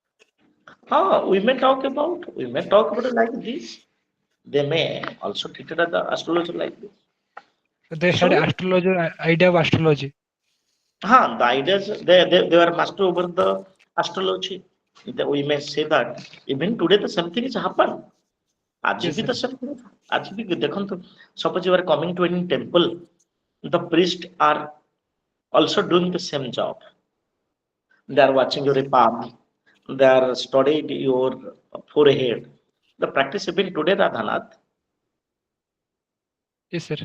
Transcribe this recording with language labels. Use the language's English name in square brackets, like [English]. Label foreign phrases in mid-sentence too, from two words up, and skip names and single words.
[English] we may talk about it like this. They may also treat it as the astrologer like this. They had So, astrologer idea of astrology. the ideas they were master over the astrology. We may say that even today the same thing has happened. [Odia] ଆଜି [English] Yes, [Odia] ବି [English] sir. [Odia] ତ ସେମିତି ଆଜି ବି ଦେଖନ୍ତୁ, [English] suppose you are coming to any temple, the priests are also doing the same job. They are watching your palm, they are studying your forehead. The practice even today, Radhanath. Yes, sir.